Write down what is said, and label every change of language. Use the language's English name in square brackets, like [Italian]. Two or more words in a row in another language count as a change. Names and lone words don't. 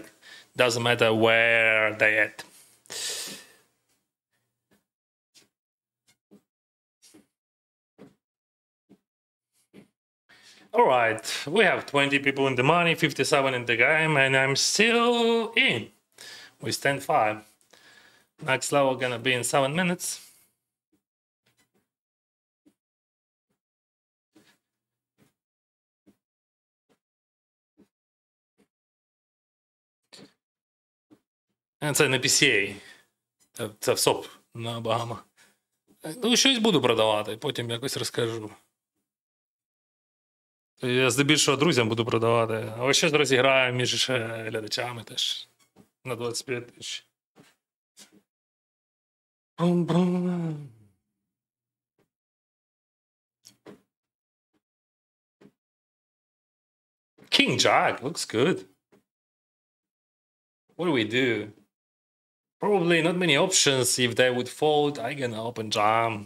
[English] Doesn't matter where they at. All right, we have 20 people in the money, 57 in the game, and I'm still in with 10-5. Next level gonna be in 7 minutes. [Ukrainian] Це не PCA, це в СОП на Багамах. Ну, щось буду продавати, потім якось розкажу. Я здебільшого друзям буду продавати, але щось розіграю між глядачами теж на 25 тисяч. [English] King Jack looks good. What do we do? Probably not many options. If they would fold, I can open jam.